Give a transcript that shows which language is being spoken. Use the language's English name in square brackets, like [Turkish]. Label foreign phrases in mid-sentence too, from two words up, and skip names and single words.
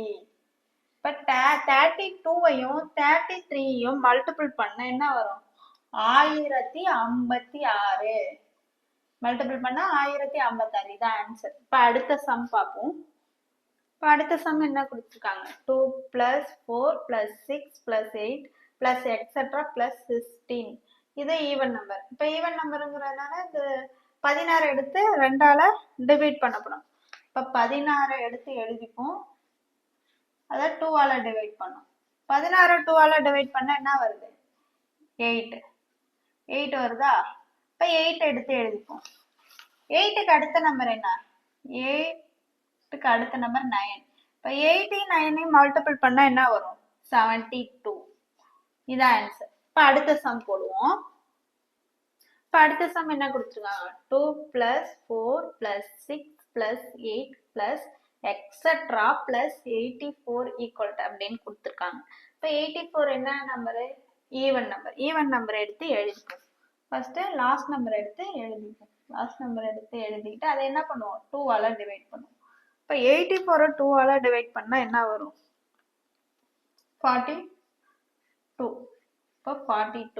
[Tamil] இப்ப 32வையும் 33யும் மல்டிபிள் பண்ண என்ன வரும்? 1056. மல்டிபிள் பண்ணா 1056. இதான் ஆன்சர். இப்ப அடுத்த சம் பார்ப்போம். இப்ப அடுத்த சம் என்ன கொடுத்திருக்காங்க? [English] 2 plus 4 plus 6 plus 8 plus etc plus 16. இது even number. [Tamil] இப்ப ஈவன் நம்பருங்கிறதுனால இந்த 16 எடுத்து 2ஆல டிவைட் பண்ண போறோம். இப்ப 16 எடுத்து எழுதிப்போம். அத 2ஆல டிவைட் பண்ணும். 16 2ஆல டிவைட் பண்ணா என்ன வருது? 8. 8 வருதா? இப்ப 8 எடுத்து எழுதிப்போம். 8க்கு அடுத்த நம்பர் என்ன? 8க்கு அடுத்த நம்பர் 9. இப்ப 8 9 மல்டிபிள் பண்ணா என்ன வரும்? 72. இதான் ஆன்சர். இப்ப அடுத்த சம் போடுவோம். இப்ப அடுத்த சம் என்ன கொடுத்திருக்காங்க? [English] 2 plus 4 plus 6 plus 8 plus etc plus 84 equal to [Tamil] அப்படின்னு கொடுத்திருக்காங்க. இப்ப 84 என்ன நம்பரு? [English] even number. even number [Tamil] எடுத்து எழுதிப்போம். [English] first last number [Tamil] எடுத்து எழுதிப்போம். [English] last number [Tamil] எடுத்து எழுதிட்டு அதை என்ன பண்ணுவோம்? 2ஆல டிவைட் பண்ணுவோம். இப்ப 84 2ஆல டிவைட் பண்ணா என்ன வரும்? 42. இப்ப 42.